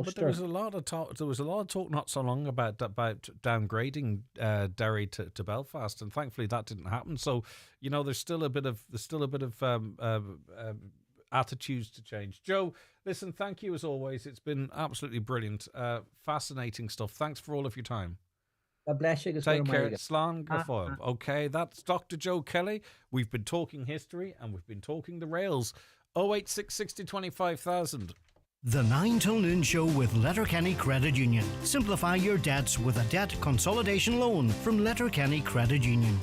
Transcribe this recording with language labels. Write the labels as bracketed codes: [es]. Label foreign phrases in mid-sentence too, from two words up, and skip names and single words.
[en] But there was a lot of talk not so long about downgrading Derry to Belfast, and thankfully that didn't happen. So there's still a bit of attitudes to change. Joe, listen, thank you as always. It's been absolutely brilliant, fascinating stuff. Thanks for all of your time. God bless you. Take care. [ga] Slán go fóill. [en] Okay, that's Dr. Joe Kelly. We've been talking history and we've been talking the rails. 086 60 25,000. The 9 till noon show with Letterkenny Credit Union. Simplify your debts with a debt consolidation loan from Letterkenny Credit Union.